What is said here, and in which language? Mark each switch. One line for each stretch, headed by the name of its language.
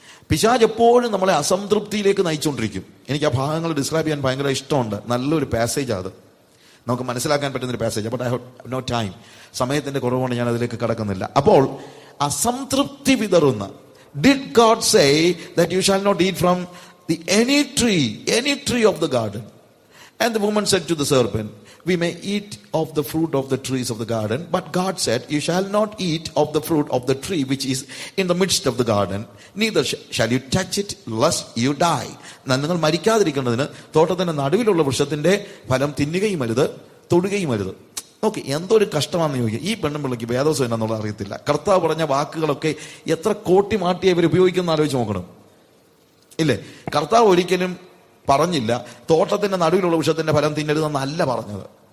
Malayalam: പിശാച് എപ്പോഴും നമ്മളെ അസംതൃപ്തിയിലേക്ക് നയിച്ചുകൊണ്ടിരിക്കും. എനിക്ക് ആ ഭാഗങ്ങൾ ഡിസ്ക്രൈബ് ചെയ്യാൻ ഭയങ്കര ഇഷ്ടമുണ്ട്. നല്ലൊരു പാസേജ് അത്, നമുക്ക് മനസ്സിലാക്കാൻ പറ്റുന്നൊരു passage.
English: but I have no time,
Malayalam: സമയത്തിന്റെ കുറവുകൊണ്ട് ഞാൻ അതിലേക്ക് കടക്കുന്നില്ല. അപ്പോൾ അസംതൃപ്തി വിതറുന്ന,
English: Did God say that you shall not eat from the any tree of the garden? And the woman said to the serpent, we may eat of the fruit of the trees of the garden, but God said, you shall not eat of the fruit of the tree which is in the midst of the garden, neither shall you touch it lest you die.
Malayalam: നിങ്ങൾ മരിക്കാതിരിക്കുന്നതിന് തോട്ടത്തിന്റെ നടുവിലുള്ള വൃക്ഷത്തിന്റെ ഫലം തിന്നുകയും അരുത്, തൊടുകയും അരുത്. Okay, എന്തൊരു കഷ്ടമാണെന്ന് ചോദിക്കുക. ഈ പെണ്ണുപിള്ളക്ക് വേദോസം എന്നാന്നുള്ളത് അറിയത്തില്ല. കർത്താവ് പറഞ്ഞ വാക്കുകളൊക്കെ എത്ര കോട്ടി മാറ്റി അവർ ഉപയോഗിക്കുന്ന ആലോചിച്ച് നോക്കണം, ഇല്ലേ? കർത്താവ് ഒരിക്കലും പറഞ്ഞില്ല തോട്ടത്തിന്റെ നടുവിലുള്ള വൃക്ഷത്തിന്റെ ഫലം തിന്നരുതെന്നല്ല പറഞ്ഞത്.